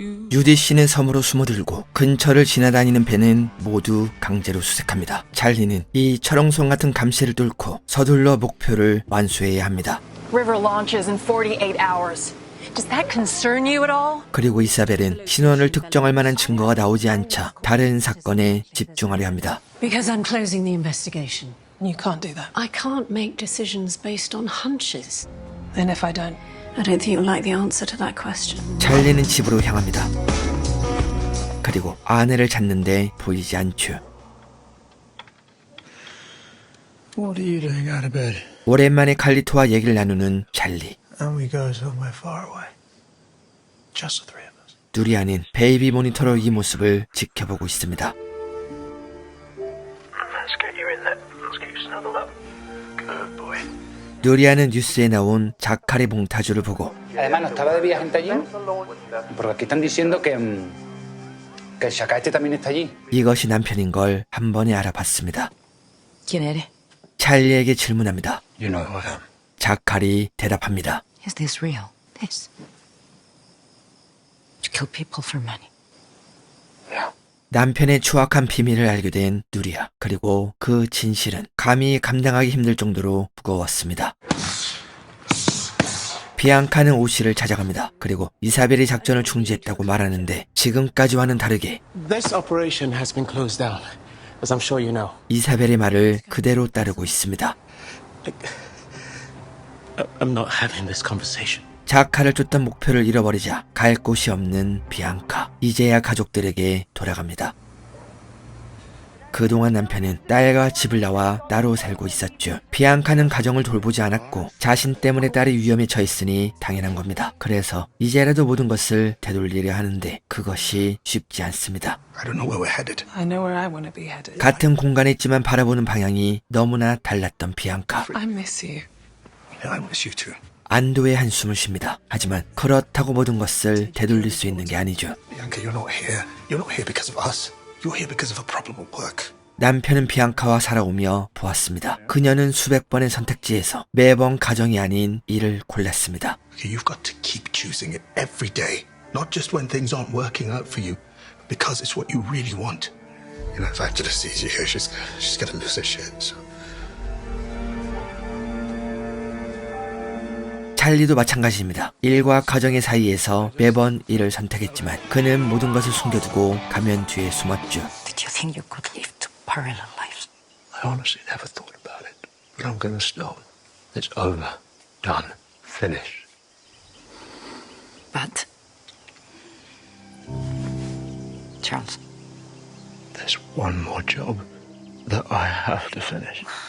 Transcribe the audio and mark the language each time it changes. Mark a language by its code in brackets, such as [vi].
[ko] 유디 씨는 섬으로 숨어들고 근처를 지나다니는 배는 모두 강제로 수색합니다. 찰리는 이 철옹성 같은 감시를 뚫고 서둘러 목표를 완수해야 합니다. [en] River launches in 48 hours. Does that concern you at all? [ko] 그리고 이사벨은 신원을 특정할 만한 증거가 나오지 않자 다른 사건에 집중하려 합니다. [en] Because I'm closing the investigation. You can't do that. I can't make decisions based on hunches. And if I don't? I don't think you'll like the answer to that question. [ko] 찰리는 집으로 향합니다. 그리고 아내를 찾는데 보이지 않죠. [en] What are you doing out of bed? [ko] 오랜만에 칼리토와 얘기를 나누는 찰리. [en] And we go somewhere far away. Just the three of us. [ko] 누리아는 베이비 모니터로 이 모습을 지켜보고 있습니다. [en] Let's get you in there. Let's get you snuggled up. Good boy. [ko] 누리아는 뉴스에 나온 자카리 몽타주를 보고 [es] Además, no estaba de viaje allí, porque aquí están diciendo que el Shakaete también está allí. [ko] 이것이 남편인 걸 한 번에 알아봤습니다. [es] ¿Quién eres? [ko] 찰리에게 질문합니다. [en] You know who I am. [ko] 자카리 대답합니다. [en] Is this real? This? To kill people for money. [ko] 남편의 추악한 비밀을 알게 된 누리아. 그리고 그 진실은 감히 감당하기 힘들 정도로 무거웠습니다. 비앙카는 오씨를 찾아갑니다. 그리고 이사벨이 작전을 중지했다고 말하는데 지금까지와는 다르게 [en] This operation has been closed down, as I'm sure you know. [ko] 이사벨의 말을 그대로 따르고 있습니다. [en] I'm not having this conversation. [ko] 자카를 쫓던 목표를 잃어버리자 갈 곳이 없는 비앙카. 이제야 가족들에게 돌아갑니다. 그동안 남편은 딸과 집을 나와 따로 살고 있었죠. 비앙카는 가정을 돌보지 않았고 자신 때문에 딸이 위험에 처했으니 당연한 겁니다. 그래서 이제라도 모든 것을 되돌리려 하는데 그것이 쉽지 않습니다. [en] I don't know where we're headed. I know where I want to be headed. [ko] 같은 공간에 있지만 바라보는 방향이 너무나 달랐던 비앙카. [en] I miss you. Yeah, I miss you too. [ko] 안도의 한숨을 쉽니다. 하지만 그렇다고 모든 것을 되돌릴 수 있는 게 아니죠. [en] Bianca, you're not here. You're not here because of us. You're here because of a problem at work. [ko] 남편은 비앙카와 살아오며 보았습니다. 그녀는 수백 번의 선택지에서 매번 가정이 아닌 일을 골랐습니다. [en] Okay, you've got to keep choosing it every day. Not just when things aren't working out for you, because it's what you really want. You know, if Angela sees you here, she's gonna lose her shit. So. [ko] 찰리도 마찬가지입니다. 일과 가정의 사이에서 매번 일을 선택했지만 그는 모든 것을 숨겨두고 가면 뒤에 숨었죠. [en] Did you think you could live two parallel lives? I honestly never thought about it. But I'm gonna stop. It's over. Done. Finished. But Charles, there's one more job that I have to finish.